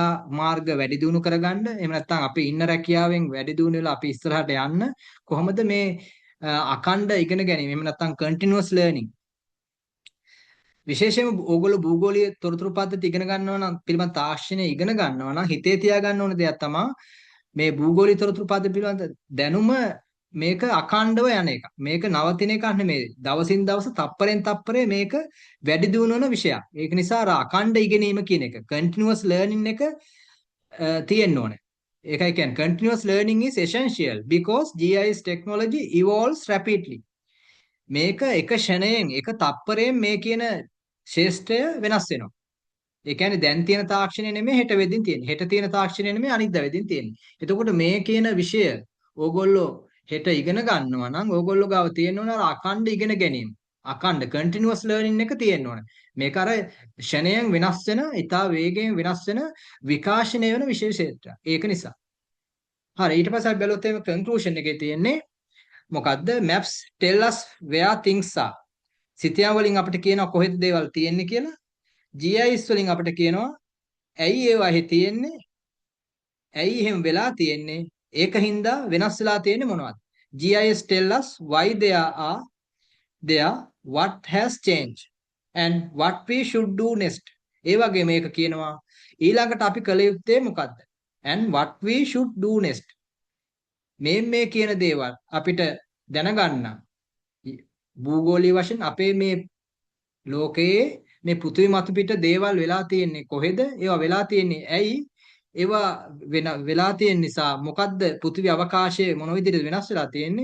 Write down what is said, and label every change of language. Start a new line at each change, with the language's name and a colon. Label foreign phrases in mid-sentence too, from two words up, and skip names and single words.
Sinhala: මාර්ග වැඩි දියුණු කරගන්න එහෙම නැත්නම් අපි ඉන්න රැකියාවෙන් වැඩි දියුණු වෙලා අපි ඉස්සරහට යන්න කොහොමද මේ අඛණ්ඩ ඉගෙන ගැනීම එහෙම නැත්නම්
English: continuous learning
Sinhala: විශේෂයෙන්ම ඕගොල්ලෝ භූගෝලීය තොරතුරු පද්ධති ඉගෙන ගන්නවා නම් පිළිබඳ තාක්ෂණය ඉගෙන ගන්නවා නම් හිතේ තියාගන්න ඕන දෙයක් තමයි මේ භූගෝලීය තොරතුරු පද්ධති පිළිබඳ දැනුම මේක අඛණ්ඩව යන එක. මේක නවතින එකක් නෙමෙයි. දවසින් දවස තප්පරෙන් තප්පරේ මේක වැඩි දියුණු වෙන විෂයක්. ඒක නිසා අර අඛණ්ඩ ඉගෙනීම කියන එක
English: continuous learning
Sinhala: එක තියෙන්න ඕනේ. ඒකයි කියන්නේ
English: continuous learning is essential because GIS technology evolves rapidly.
Sinhala: මේක එක ෂණයෙන් එක තප්පරයෙන් මේ කියන ශාස්ත්‍රය වෙනස් වෙනවා. ඒ කියන්නේ දැන් තියෙන තාක්ෂණය නෙමෙයි හෙට වෙදින් තියෙන්නේ. හෙට තියෙන තාක්ෂණය නෙමෙයි අනිද්දා වෙදින් තියෙන්නේ. එතකොට මේ කියන විෂය ඕගොල්ලෝ හෙට ඉගෙන ගන්නවා නම් ඕගොල්ලෝ ගාව තියෙන්න ඕන අර අඛණ්ඩ ඉගෙන ගැනීම. අඛණ්ඩ
English: continuous learning
Sinhala: එක තියෙන්න ඕන. මේක අර ෂණයෙන් වෙනස් වෙන, ඊටා වේගයෙන් වෙනස් වෙන විකාශනය වෙන විශේෂ ක්ෂේත්‍රයක්. ඒක නිසා. හරි ඊට පස්සේ අපි බැලුවොත් එimhe conclusion එකේ තියෙන්නේ මොකද්ද?
English: maps tell us where things are.
Sinhala: සිතියම් වලින් අපිට කියනවා කොහෙද දේවල් තියෙන්නේ කියලා. GIS වලින් අපිට කියනවා ඇයි ඒවා එහි තියෙන්නේ? ඇයි එහෙම වෙලා තියෙන්නේ? ඒකින්ද වෙනස් වෙලා තියෙන්නේ මොනවද?
English: GIS tell us why there are there, what has changed and what we should do next.
Sinhala: ඒ වගේ මේක කියනවා ඊළඟට අපි කළ යුත්තේ මොකද්ද?
English: and what we should do next.
Sinhala: මේ කියන දේවල් අපිට දැනගන්න භූගෝලීය වශයෙන් අපේ මේ ලෝකයේ මේ පෘථිවි මත පිට දේවල් වෙලා තියෙන්නේ කොහෙද? ඒවා වෙලා තියෙන්නේ ඇයි? ඒවා වෙලා තියෙන නිසා මොකද්ද පෘථිවි අවකාශයේ මොන විදිහට වෙනස් වෙලා තියෙන්නේ?